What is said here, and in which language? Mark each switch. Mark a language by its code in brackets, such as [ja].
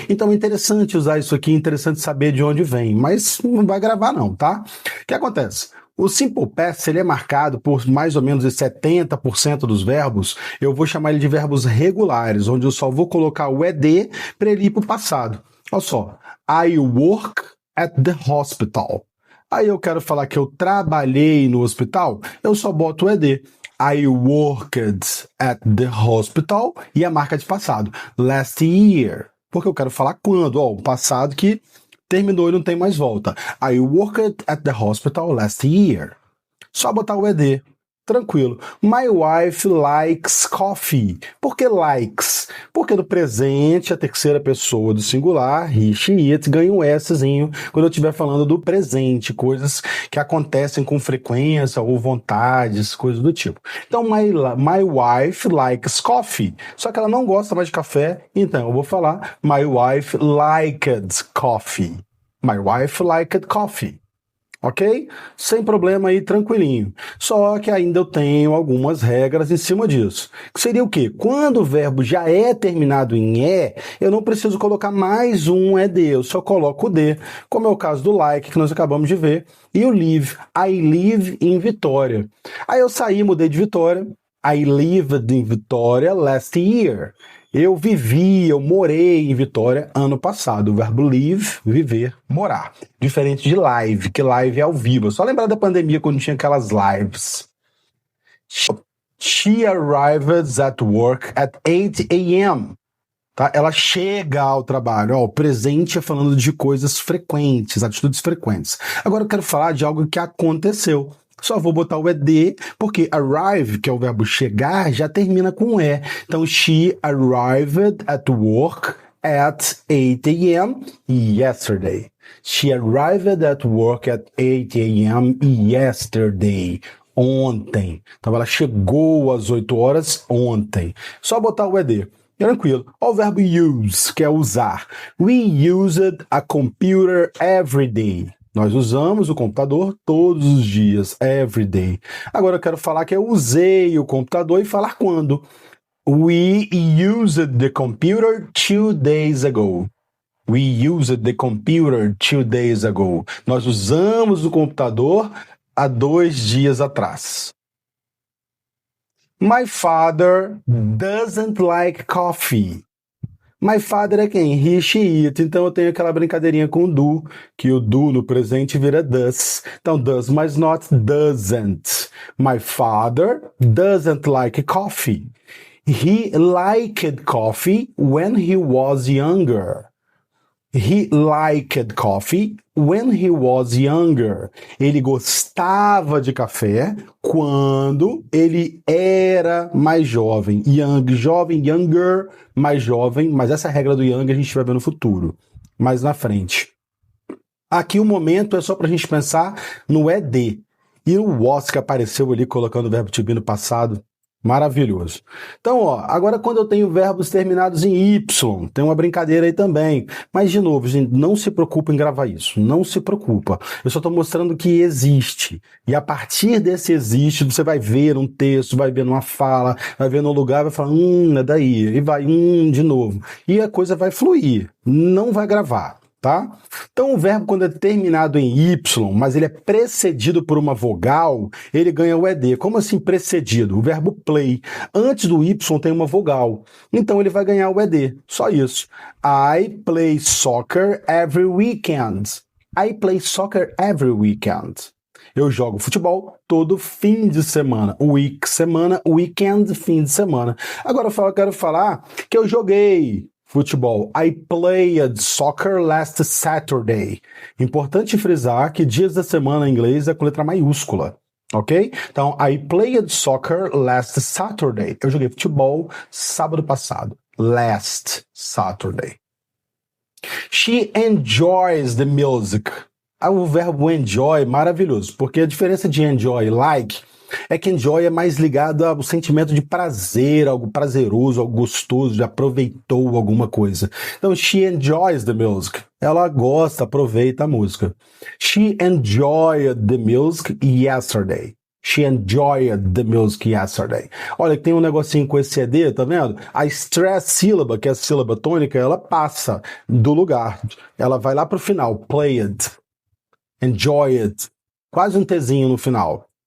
[pt] Então é interessante usar isso aqui, é interessante saber de onde vem, mas não vai gravar não, tá? O que acontece? O Simple Past, ele é marcado por mais ou menos 70% dos verbos, eu vou chamar ele de verbos regulares, onde eu só vou colocar o ED para ele ir para o passado. Olha só, [en] I work at the hospital. [pt] Aí eu quero falar que eu trabalhei no hospital, eu só boto o ED. [en] I worked at the hospital [pt] e a marca de passado, [en] last year. [pt] Porque eu quero falar quando, o passado que terminou e não tem mais volta. [en] I worked at the hospital last year. [pt] Só botar o ED. Tranquilo. [en] My wife likes coffee. [pt] Por que likes? Porque no presente, a terceira pessoa do singular, he, she, it, ganha um Szinho quando eu estiver falando do presente, coisas que acontecem com frequência ou vontades, coisas do tipo. [en] Então, my wife likes coffee. [pt] Só que ela não gosta mais de café, então eu vou falar my wife liked coffee. [en] My wife liked coffee. Ok? [pt] Sem problema aí, tranquilinho. Só que ainda eu tenho algumas regras em cima disso. Que seria o quê? Quando o verbo já é terminado em E, eu não preciso colocar mais um ED, eu só coloco o D, como é o caso do like, que nós acabamos de ver, e o live. [en] I live in Vitória. [pt] Aí eu saí, mudei de Vitória. [en] I lived in Vitória last year. [pt] Eu morei em Vitória ano passado. O verbo live, viver, morar. Diferente de live, que live é ao vivo. Só lembrar da pandemia quando tinha aquelas lives. [en] She arrives at work at 8 a.m. [pt] Tá? Ela chega ao trabalho. O presente é falando de coisas frequentes, atitudes frequentes. Agora eu quero falar de algo que aconteceu. Só vou botar o ED, porque arrive, que é o verbo chegar, já termina com E. [en] Então, she arrived at work at 8 a.m. yesterday. She arrived at work at 8 a.m. yesterday. [pt] Ontem. Então, ela chegou às 8 horas ontem. Só botar o ED. Tranquilo. Olha o verbo use, que é usar. [en] We used a computer every day. [pt] Nós usamos o computador todos os dias, [en] every day. [pt] Agora eu quero falar que eu usei o computador e falar quando. [en] We used the computer 2 days ago. We used the computer 2 days ago. [pt] Nós usamos o computador há 2 dias atrás. [en] My father doesn't like coffee. [pt] My father é quem? He, she, it. Então eu tenho aquela brincadeirinha com o do, que o do no presente vira does. Então [en] does [pt] mais [en] not, doesn't. My father doesn't like coffee. He liked coffee when he was younger. He liked coffee when he was younger. [pt] Ele gostava de café quando ele era mais jovem. Young, jovem, younger, mais jovem. Mas essa regra do young a gente vai ver no futuro, mais na frente. Aqui o momento é só para a gente pensar no ED. E o was que apareceu ali colocando o verbo to be no passado Maravilhoso. Então, ó, agora quando eu tenho verbos terminados em Y, tem uma brincadeira aí também. Mas, de novo, gente, não se preocupa em gravar isso. Não se preocupa. Eu só estou mostrando que existe. E a partir desse existe, você vai ver um texto, vai ver numa fala, vai ver no lugar, vai falar, é daí. E vai, de novo. E a coisa vai fluir. Não vai gravar. Tá? Então o verbo quando é terminado em Y, mas ele é precedido por uma vogal, ele ganha o ED. Como assim precedido? O verbo play. Antes do Y tem uma vogal. Então ele vai ganhar o ED. Só isso. [en] I play soccer every weekend. I play soccer every weekend. [pt] Eu jogo futebol todo fim de semana. Week, semana, weekend, fim de semana. Agora eu quero falar que eu joguei futebol. [en] I played soccer last Saturday. [pt] Importante frisar que dias da semana em inglês é com letra maiúscula, ok? [en] Então, I played soccer last Saturday. [pt] Eu joguei futebol sábado passado. [en] Last Saturday. She enjoys the music. [pt] O verbo enjoy, maravilhoso, porque a diferença de enjoy e like é que enjoy é mais ligado ao sentimento de prazer, algo prazeroso, algo gostoso, de aproveitou alguma coisa. [en] Então, she enjoys the music. [pt] Ela gosta, aproveita a música. [en] She enjoyed the music yesterday. She enjoyed the music yesterday. [pt] Olha, tem um negocinho com esse ED, tá vendo? A stress sílaba, que é a sílaba tônica, ela passa do lugar. Ela vai lá pro final. Played. Enjoyed. Quase um Tzinho no final.